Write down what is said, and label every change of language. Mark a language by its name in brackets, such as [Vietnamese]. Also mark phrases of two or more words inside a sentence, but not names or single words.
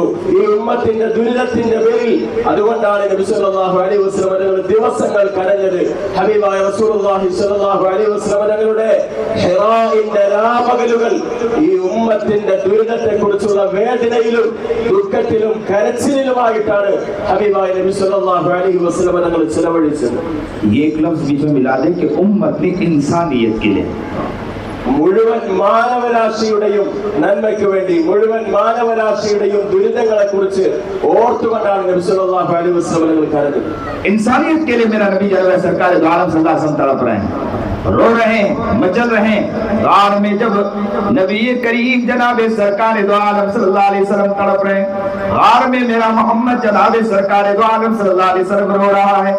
[Malayalam] ഈ ഉമ്മത്തിന്റെ ദുരിതത്തിന്റെ പേരിൽ അതുകൊണ്ടാണ് നബി [Arabic] صلى الله عليه وسلم [Malayalam] തങ്ങൾ ദിവസങ്ങൾ കരഞ്ഞത്. ഹബീബായ [Arabic] رسول الله صلى الله عليه وسلم [Malayalam] തങ്ങളുടെ ഹിറാഇന്റെ രാപകലുകൾ ഈ ഉമ്മത്തിന്റെ ദുരിതത്തെ കുറിച്ചുള്ള വേദനയിലും ദുഃഖത്തിലും കരച്ചിലുമായിട്ടാണ് ഹബീബായ നബി [Arabic] صلى الله عليه وسلم [Malayalam] തങ്ങൾ ചെലവഴിച്ചത്. [Hindi] ये एक लफ्ज बीच में मिला दें कि उम्मत ने इंसानियत के लिए, [Malayalam] മുഴുവൻ മാനവരാശിയുടെയും നന്മയ്ക്ക് വേണ്ടി, മുഴുവൻ മാനവരാശിയുടെയും ദുരിതങ്ങളെ കുറിച്ച് ഓർത്തുകൊണ്ടാണ് നബി [Arabic] صلى الله عليه وسلم [Malayalam] തങ്ങൾ കരഞ്ഞത്. [Hindi] इंसानियत के लिए मेरा नबी सरकार दो आलम [Arabic] صلى الله عليه وسلم [Hindi] तड़प रहे हैं, रो रहे हैं, मचल रहे हैं. गार में जब नबी करीम जनाब सरकार दो आलम [Arabic] صلى الله عليه وسلم [Hindi] तड़प रहे हैं, गार में मेरा मोहम्मद जनाब सरकार दो आलम [Arabic] صلى الله عليه وسلم [Hindi] रो रहा है.